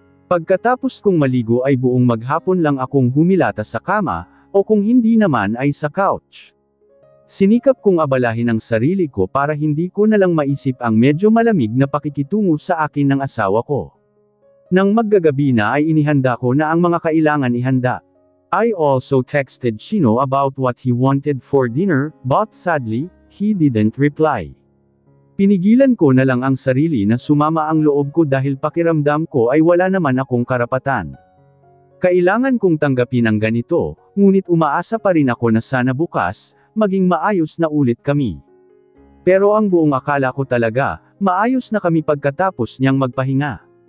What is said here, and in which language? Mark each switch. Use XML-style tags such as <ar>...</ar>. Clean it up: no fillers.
<tl>Pagkatapos kong maligo ay buong maghapon lang akong humilata sa kama, o kung hindi naman ay sa couch. Sinikap kong abalahin ang sarili ko para hindi ko na lang maisip ang medyo malamig na pakikitungo sa akin ng asawa ko. Nang maggagabi na ay inihanda ko na ang mga kailangan ihanda.</tl> <en>I also texted Chino about what he wanted for dinner, but sadly, he didn't reply.</en> <tl>Pinigilan ko na lang ang sarili na sumama ang loob ko dahil pakiramdam ko ay wala naman akong karapatan. Kailangan kong tanggapin ang ganito, ngunit umaasa pa rin ako na sana bukas, maging maayos na ulit kami. Pero ang buong akala ko talaga, maayos na kami pagkatapos niyang magpahinga.</tl>